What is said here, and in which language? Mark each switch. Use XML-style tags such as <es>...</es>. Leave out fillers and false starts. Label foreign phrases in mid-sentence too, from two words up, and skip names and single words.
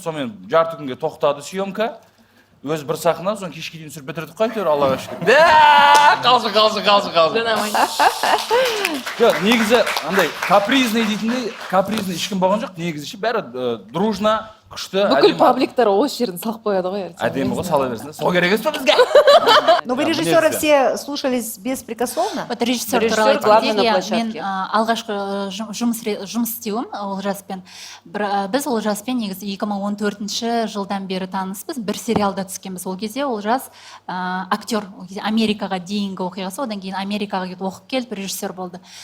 <kk>Сонымен жарты күнге тоқтады съемка. Өз бір сахна, соң кешке дейін түсіріп бітірдік қой, Аллаға шүкір. Қалсы. Жоқ, негізі андай капризный дейтіндей, капризный ешкім болған жоқ. Негізі бәрі дружно, күшті. Бүкіл пабликтар осы жерін салып қояды ғой. Әдемі ғой, сала берсін. Сол керек емес па бізге?</kk> <ru>Но вы режиссеры все слушались беспрекословно? Вот режиссер</ru> <kk>Режиссер туралы</kk> <ru>главный</ru> <kk>айтқан</kk> <ru>на</ru> <kk>кезде, мен</kk> <ru>площадке.</ru> <kk>алғашқы жұмыс істеуім Олжаспен. Біз Олжаспен негізі 2014 жылдан бері таныспыз. Бір сериалда түскенбіз. Ол кезде Олжас актер, ол кезде Америкаға дейінгі оқиғасы, одан кейін Америкаға кетіп оқып келіп режиссер болды.</kk>